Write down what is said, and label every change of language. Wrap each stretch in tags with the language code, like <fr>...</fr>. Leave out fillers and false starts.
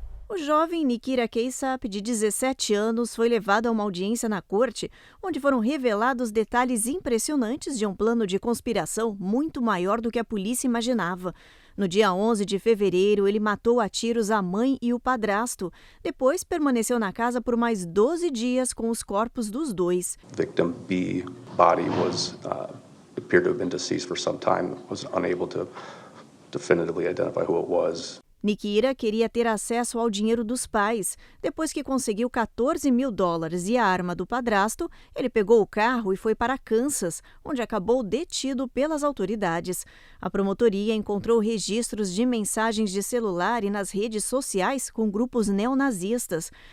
<pt>O jovem Nikira Keisap, de 17 anos, foi levado a uma audiência na corte, onde foram revelados detalhes impressionantes de um plano de conspiração muito maior do que a polícia imaginava. No dia 11 de fevereiro, ele matou a tiros a mãe e o padrasto. Depois, permaneceu na casa por mais 12 dias com os corpos dos dois.</pt> <en>Victim B body appeared to have been deceased for some time, was unable to definitively identify who it was.</en> <pt>Nikira queria ter acesso ao dinheiro dos pais. Depois que conseguiu $14 mil e a arma do padrasto, ele pegou o carro e foi para Kansas, onde acabou detido pelas autoridades. A promotoria encontrou registros de mensagens de celular e nas redes sociais com grupos neonazistas.</pt>